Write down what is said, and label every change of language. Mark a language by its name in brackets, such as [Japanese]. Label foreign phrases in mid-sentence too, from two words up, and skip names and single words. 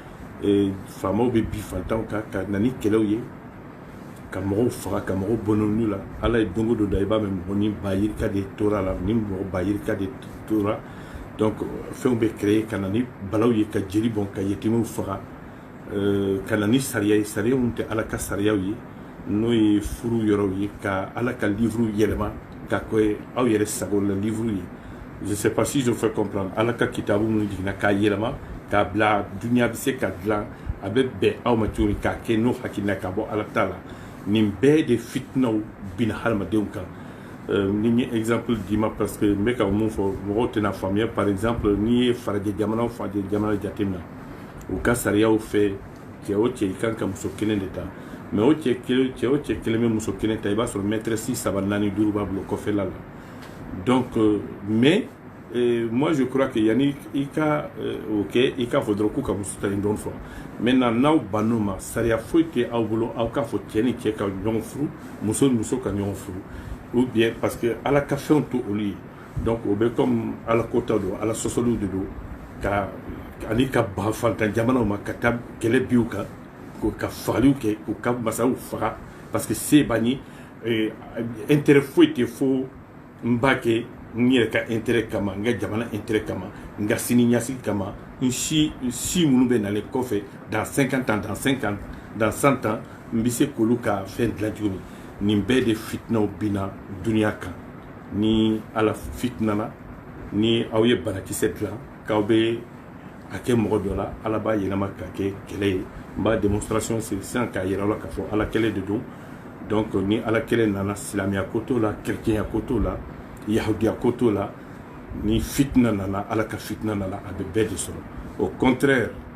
[Bambara] faamaw bɛ bi fantanw kan ka na ni kɛlɛw ye ka mɔgɔw faga ka mɔgɔw bɔ n'olu la ala ye don o don da i b'a mɛn mɔgɔ ni bayirika de tora la ni mɔgɔ bayirika de tora donc fɛnw bɛ créer ka na ni balaw ye ka jeli bɔn ka yetimew faga ka na ni sariya ye sariya min tɛ ala ka sariyaw ye n'o ye furu yɔrɔw ye ka ala ka livre yɛlɛma ka kɛ aw yɛrɛ sago la livre ye [French] je sais pas si je fais comprendre [Bambara] ala ka kitabu minnu jiginna k'a yɛlɛma k'a bila duniya bɛ se ka dilan a bɛ bɛn aw ma cogo min k'a kɛ n'o hakilina ka bɔ ala ta la nin bɛɛ de fitinaw bina hadamadenw kan ni n ye exemple d'i ma parce que n bɛ ka mun fɔ mɔgɔw tɛna faamuya [French] par exemple [Bambara] n'i ye farajɛ jamana jateminɛ u ka sariyaw fɛ cɛ o cɛ i kan ka muso kelen de ta mais o cɛ o cɛ kelen bɛ muso kelen ta i b'a sɔrɔ maîtresse 3 4 5 b'a bolo kɔfɛla la [French] donc mais moi je crois que [Bambara] yani i ka o kɛ i k'a fɔ dɔrɔn k'u ka muso ta nin dɔrɔn fɔ maintenant n'aw bann'o ma sariya foyi tɛ aw bolo aw k'a fɔ cɛ ni cɛ ka ɲɔgɔn furu muso ni muso ka ɲɔgɔn furu [French] ou bien parce que [Bambara] ala ka fɛnw to olu ye donc o bɛ comme ala kota don ala sɔsɔliw de don ka ani ka ban fantan jamanaw ma ka taa kɛlɛ biw kan ka fagaliw kɛ k'u ka masaw faga [French] parce que [Bambara] se b'an ye intérêt foyi tɛ fo n b'a kɛ n yɛrɛ ka intérêt kama n ka jamana intérêt kama n ka siniɲɛsigi kama n si minnu bɛ nalen kɔfɛ [French] dans 50 ans dans 100 ans [Bambara] n bɛ se k'olu ka fɛn dilan cogo min nin bɛɛ de fitinaw bina duniya kan ni ala fitinana ni aw ye banakisɛ dilan k'aw bɛ a kɛ mɔgɔ dɔ la ala b'a yɛlɛma ka kɛ kɛlɛ ye n b'a démonstration sisan k'a yira aw la k'a fɔ ala kɛlɛ de don donc ni ala kɛlɛ nana silamɛya ko t'o la chrétienya ko t'o la yahudiya ko t'o la ni fitina nana ala ka fitina nana a bɛ bɛɛ de sɔrɔ [French] au contraire